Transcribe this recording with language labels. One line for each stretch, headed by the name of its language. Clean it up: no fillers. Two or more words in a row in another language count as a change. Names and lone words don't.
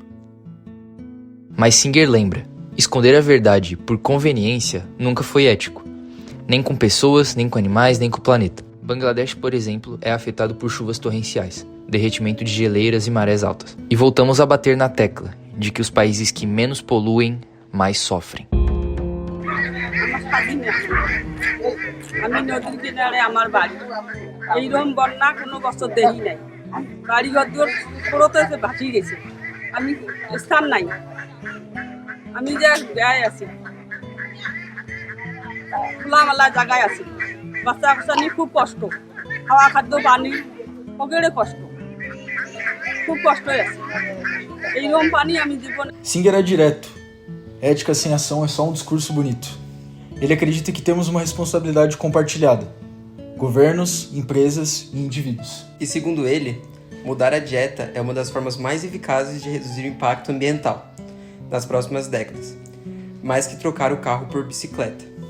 Portuguese: Mas Singer lembra, esconder a verdade por conveniência nunca foi ético. Nem com pessoas, nem com animais, nem com o planeta. Bangladesh, por exemplo, é afetado por chuvas torrenciais, derretimento de geleiras e marés altas. E voltamos a bater na tecla de que os países que menos poluem, mais sofrem.
Bangla: আমি নদীর কিনারে আমার বাড়ি এইরকম বন্যা কোনো বছর দেখি নাই বাড়ি ঘর দূর পুরোতে ভাসিয়ে গেছে আমি স্থান নাই আমি যে গায়ে আছি খোলামেলা জায়গায় আছি বাচ্চা কাচ্চা নিয়ে খুব কষ্ট খাওয়া খাদ্য পানি সকলে কষ্ট খুব কষ্টই আছে এইরকম পানি আমি জীবনে
Portuguese: Singer é direto. Ética sem ação é só um discurso bonito. Ele acredita que temos uma responsabilidade compartilhada. Governos, empresas e indivíduos. E segundo ele, mudar a dieta é uma das formas mais eficazes de reduzir o impacto ambiental nas próximas décadas, mais que trocar o carro por bicicleta.